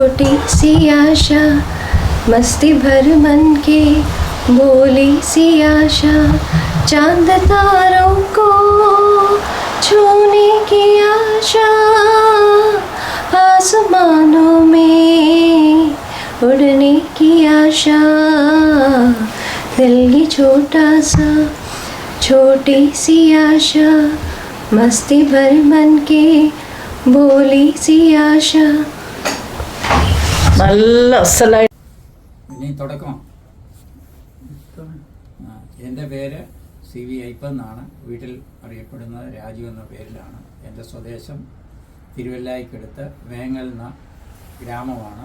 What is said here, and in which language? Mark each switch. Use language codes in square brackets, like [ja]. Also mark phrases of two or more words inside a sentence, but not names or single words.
[hi] छोटी सी आशा मस्ती भर मन के भोली सी आशा चांद तारों को छूने की आशा आसमानों में उड़ने की आशा दिल की छोटी सी आशा मस्ती भर मन के भोली सी आशा. [ml] നല്ല അസലായി ഇനി തുടക്കം. എൻ്റെ പേര് സി വി അയ്യപ്പൻ എന്നാണ്. വീട്ടിൽ അറിയപ്പെടുന്നത് രാജു എന്ന പേരിലാണ്. എൻ്റെ സ്വദേശം തിരുവല്ലായിക്കടുത്ത് വേങ്ങൽ എന്ന ഗ്രാമമാണ്.